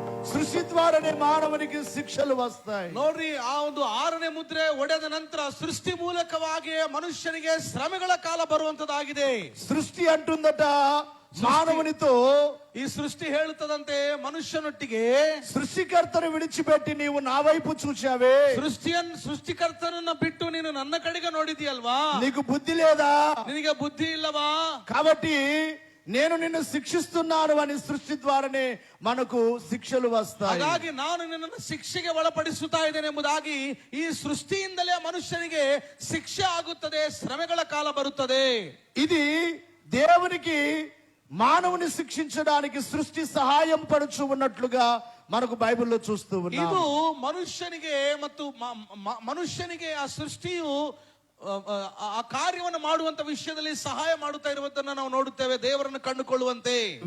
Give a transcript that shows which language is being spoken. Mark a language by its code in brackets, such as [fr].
[te] సృష్టి ద్వారానే మానవునికి శిక్షలు వస్తాయి. [kn] ನೋಡ್ರಿ, ಆ ಒಂದು 6ನೇ ಮುದ್ರೆ ಒಡೆದ ನಂತರ ಸೃಷ್ಟಿ ಮೂಲಕವಾಗಿ ಮನುಷ್ಯನಿಗೆ ಶ್ರಮೆಗಳ ಕಾಲ ಬರುವಂತದ್ದಾಗಿದೆ. [te] సృష్టి అంటుందట మానవునితో, [kn] ಈ ಸೃಷ್ಟಿ ಹೇಳುತ್ತದಂತೆ ಮನುಷ್ಯನೊಟ್ಟಿಗೆ, [te] సృష్టికర్తను విడిచిపెట్టి నీవు నా వైపు చూచావే, [kn] ಸೃಷ್ಟಿಕರ್ತನನ್ನ ಬಿಟ್ಟು ನೀನು ನನ್ನ ಕಡೆಗೆ ನೋಡಿದೀಯಲ್ವಾ? [te] నీకు బుద్ధి లేదా? [kn] ನಿನಗೆ ಬುದ್ಧಿ ಇಲ್ಲವಾ? [te] కాబట్టి నేను నిన్ను శిక్షిస్తున్నాను అని సృష్టి ద్వారానే మనకు శిక్షలు వస్తాయి. [kn] ಹಾಗಾಗಿ ನಾನು ನಿನ್ನನ್ನು ಶಿಕ್ಷೆಗೆ ಒಳಪಡಿಸುತ್ತಾ ಇದ್ದೇನೆ ಎಂಬುದಾಗಿ ಈ ಸೃಷ್ಟಿಯಿಂದಲೇ ಮನುಷ್ಯನಿಗೆ ಶಿಕ್ಷೆ ಆಗುತ್ತದೆ, ಶ್ರಮೆಗಳ ಕಾಲ ಬರುತ್ತದೆ. [te] ఇది దేవునికి మానవుని శిక్షించడానికి సృష్టి సహాయం పడుచు ఉన్నట్లుగా మనకు బైబిల్లో చూస్తూ ఉన్నాం. [kn] ಇದು ಮನುಷ್ಯನಿಗೆ ಮತ್ತು ಮನುಷ್ಯನಿಗೆ ಆ ಸೃಷ್ಟಿಯು ಆ ಕಾರ್ಯವನ್ನು ಮಾಡುವಂತ ವಿಷಯದಲ್ಲಿ ಸಹಾಯ ಮಾಡುತ್ತಾ ಇರುವುದನ್ನು ನಾವು ನೋಡುತ್ತೇವೆ, ದೇವರನ್ನು ಕಂಡುಕೊಳ್ಳುವಂತೆ.